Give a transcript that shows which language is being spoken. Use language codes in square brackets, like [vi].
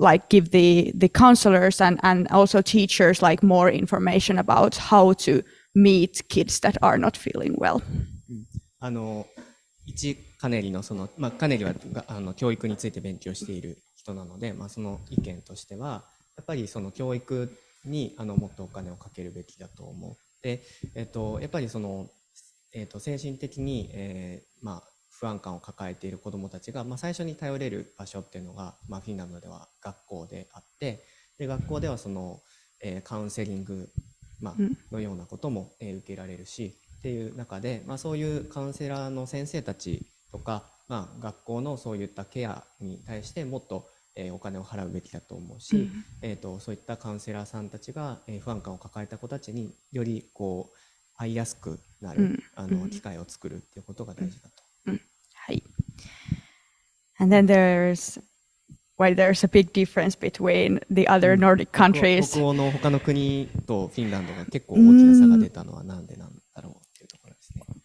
[en] give the counselors and also teachers more information about how to meet kids that are not feeling well. [ja] 一カネリのカネリは教育について勉強している人なので、その意見としてはやっぱり教育にもっとお金をかけるべきだと思って、やっぱり精神的に、不安感を抱えている子どもたちが、最初に頼れる場所っていうのが、フィンランドでは学校であって、で学校ではカウンセリング、のようなことも、受けられるしっていう中で、そういうカウンセラーの先生たちとか、学校のそういったケアに対してもっと、お金を払うべきだと思うし、そういったカウンセラーさんたちが、不安感を抱えた子たちにより会いやすくなる、機会を作るっていうことが大事だと。はい。 [en] And then there's a big difference between the other Nordic countries. [ja] 北欧の他の国とフィンランドが結構大きな差が出たのはなんでなんだろうっていうところですね。